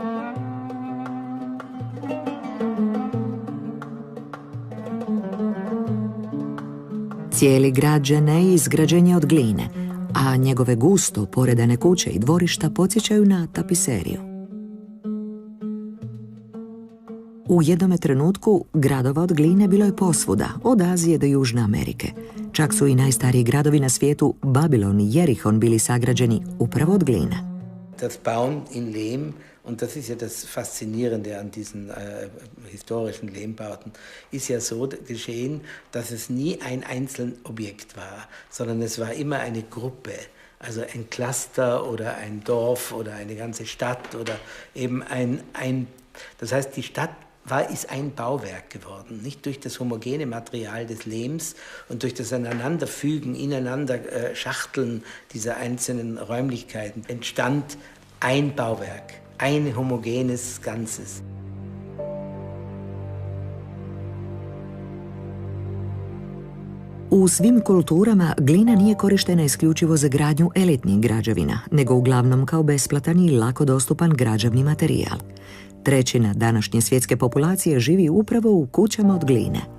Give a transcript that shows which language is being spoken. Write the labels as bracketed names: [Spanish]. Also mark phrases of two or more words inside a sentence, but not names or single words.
[Croatian] Cijeli grad Dženej izgrađen je od gline, a njegove gusto poredane kuće i dvorišta podsjećaju na tapiseriju. U jednome trenutku gradova od gline bilo je posvuda, od Azije do Južne Amerike. Čak su i najstariji gradovi na svijetu, Babilon i Jerihon, bili sagrađeni upravo od gline. [German] Das Bauen in Lehm, und das ist ja das Faszinierende an diesen historischen Lehmbauten, ist ja so geschehen, dass es nie ein einzelner Objekt war, sondern es war immer eine Gruppe, also ein Cluster oder ein Dorf oder eine ganze Stadt oder eben das heißt, die Stadt ist ein Bauwerk geworden, nicht durch das homogene Material des Lehms und durch das Aneinanderfügen, ineinander Schachteln dieser einzelnen Räumlichkeiten entstand ein Bauwerk, ein homogenes Ganzes. [Croatian] U svim kulturama glina nije korištena isključivo za gradnju elitnih građevina, nego uglavnom kao besplatan i lako dostupan građevni materijal. 1/3 današnje svjetske populacije živi upravo u kućama od gline.